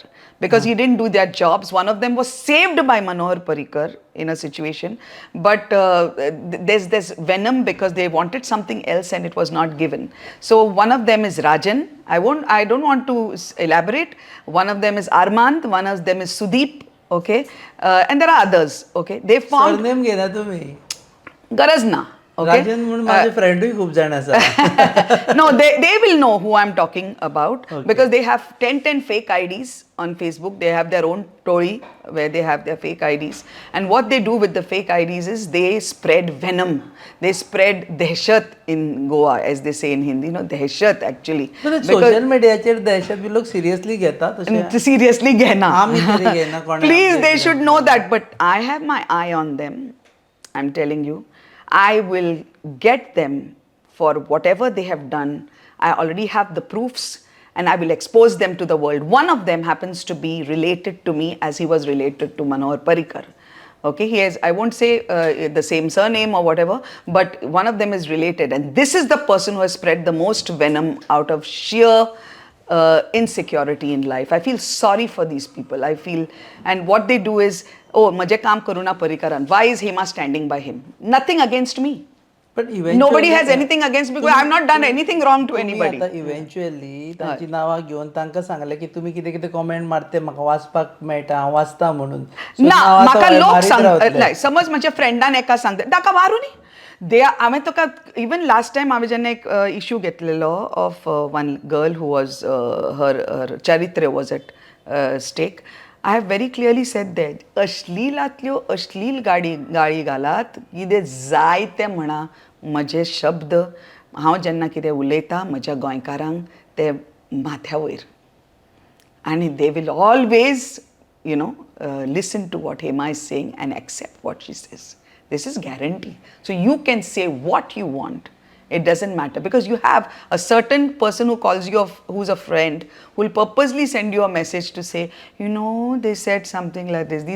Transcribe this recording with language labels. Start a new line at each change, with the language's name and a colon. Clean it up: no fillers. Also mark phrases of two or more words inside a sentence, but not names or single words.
English: Because he didn't do their jobs. One of them was saved by Manohar Parrikar in a situation. But there's venom because they wanted something else and it was not given. So one of them is Rajan. I don't want to elaborate. One of them is Armand. One of them is Sudeep. Okay. And there are others. Okay. They formed
Konkani: सरनेम घेना तुम्ही.
English: Garazna. Okay.
Konkani: राजन म्हणून माझे फ्रेंडूय खूप जाण आसा.
English: No, they will know who I'm talking about Okay. because they have 10 fake IDs on Facebook. They have their own Tory where they have their fake IDs. And what they do with the fake IDs is they spread venom. They spread dehshat in Goa, as they say in Hindi. No, dehshat actually.
Konkani: सोशल मीडियाचेर दहशत बी लोक सिरियसली घेतात तशें.
English: Seriously, Gehna.
Konkani: आमी तरी घेना कोणाक
English: Please, they
Marathi: घेतलं.
English: should know that. But I have my eye on them. I'm telling you. I will get them for whatever they have done. I already have the proofs and I will expose them to the world. One of them happens to be related to me as he was related to Manohar Parrikar. Okay, he has, I won't say the same surname or whatever, but one of them is related. And this is the person who has spread the most venom out of sheer insecurity in life. I feel sorry for these people. I feel, and what they do is, oh,
Konkani: maje kaam karuna Parrikaran.
English: Why is Hema standing by him? Nothing against me. But eventually Nobody has anything against me because I have not done anything wrong to anybody.
Konkani: आता इव्हेंच्युअली तांची नांवां घेवन तांकां सांगलें की तुमी कितें कितें कमेंट मारते म्हाका वाचपाक मेळटा हांव वाचता म्हणून.
English: So
Konkani: ना नांव आतां म्हाका लोक मारीत रावतले. सांग समज म्हज्या फ्रेंडान एका सांगता ताका मारू न्ही दे हांवें तुका
English: even last time
Konkani: हांवें जेन्ना एक इश्यू घेतलेलो
English: of one girl who was her
Konkani: चारित्र्य वॉज
English: at stake. I have very clearly said that
Konkani: अश्लीलांतल्यो अश्लील गाळी घालात कितें जाय तें म्हणा म्हजे शब्द हांव जेन्ना कितें उलयतां म्हज्या गोंयकारांक ते माथ्या वयर
English: and they will always, listen to what Hema is saying and accept what she says. This is guarantee. So you can say what you want. It doesn't matter because you have a certain person who calls you, who's a friend, who will purposely send you a message to say, they said something like this.